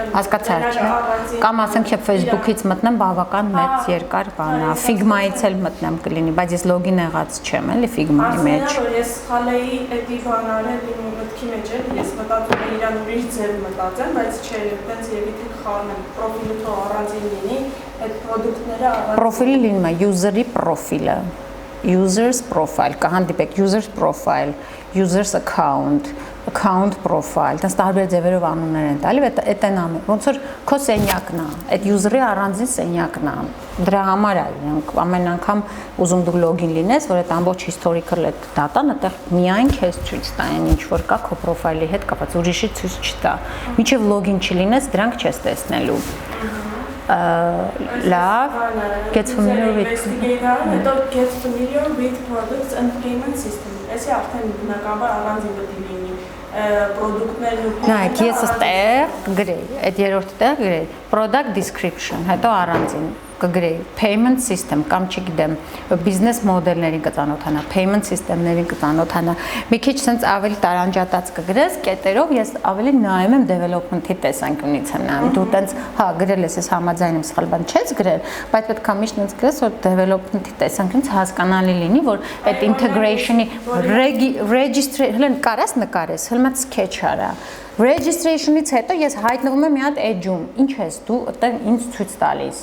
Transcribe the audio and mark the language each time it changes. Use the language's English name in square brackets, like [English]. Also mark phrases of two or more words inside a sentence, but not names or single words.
[Armenian] Հասկացար, չէ։ Կամ ասենք, եթե Facebook-ից մտնեմ, բավական մեծ երկար բան է։ Figma-ից էլ մտնեմ կլինի, բայց ես login եղած չեմ, էլի Figma-ի մեջ։ Ասեմ, որ ես խալեի էդի բան արել իմ մտքի մեջ էլ, ես մտածում եմ իրան ուրիշ ձև մտածեմ, բայց չէ, այդպես եւ իթե խառնեմ, պրոֆիլը թող առանձին լինի, այդ պրոդուկտները առանձին։ Պրոֆիլը լինում է user-ի պրոֆիլը։ [English] Users profile, կհանդիպեք users profile, users account, account profile, [Armenian] դա տարբեր ձևերով անուններ են տալի, այդ են անում։ Ոնց որ քո սենյակն է, այդ user-ի առանձին սենյակն է։ Դրա համար է իրենք ամեն անգամ ուզում դու login լինես, որ այդ ամբողջ historical այդ data-ն այդտեղ միայն քեզ ցույց տա, այն ինչ որ կա քո profile-ի հետ կապված, ուրիշի ցույց չտա։ Մինչև login չլինես, դրանք չես տեսնելու։ [English] Love, get familiar with get familiar with products and payment system. [Armenian] Այսի արդեն բնականաբար առանձին պետք է լինի product-ներն ու նայեք, ես այստեղ գրեի, այդ երրորդ տեղ գրեի [English] product description, [Armenian] հետո առանձին կգրեի [English] payment system [Armenian] կամ չգիտեմ business մոդելներին կծանոթանա, payment system-ներին կծանոթանա։ Մի քիչ sense ավելի տարանջատած կգրես, կետերով ես ավելի նայում եմ development-ի տեսանկյունից եմ նայում։ Դու տենց հա գրել ես համաձայն եմ, սխալ բան չես գրել, բայց պետք է միշտ տենց գրես, որ development-ի տեսանկյունից հասկանալի լինի, որ այդ integration-ի registration-ն կարաս նկարես, հլմա sketch արա։ Registration-ից հետո ես հայտնվում եմ մի հատ edge-ում։ Ինչ ես դու այդտեղ ինձ ցույց տալիս։